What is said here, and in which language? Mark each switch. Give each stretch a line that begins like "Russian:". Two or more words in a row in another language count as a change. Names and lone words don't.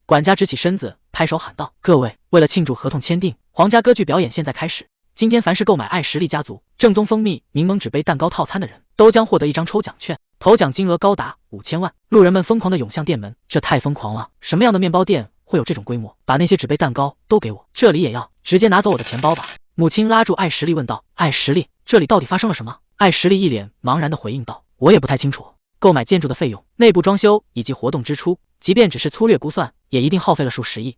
Chinese: 管家直起身子，拍手喊道：“各位，為了慶祝合同簽訂，皇家歌劇表演現在開始。今天凡是購買艾什利家族正宗蜂蜜檸檬紙杯蛋糕套餐的人，都將獲得一張抽獎券，头獎金額高達5000萬。” 路人們瘋狂地湧向店門，這太瘋狂了！什麼樣的麵包店會有這種規模？把那些紙杯蛋糕都給我，這裡也要！直接拿走我的錢包吧！母親拉住艾什利問道：“艾什利，這裡到底發生了什麼？” 艾什利一臉茫然地回應道：“我也不太清楚。購買建築的費用、內部裝修以及活動支出，即便只是粗略估算，也一定耗費了數十億。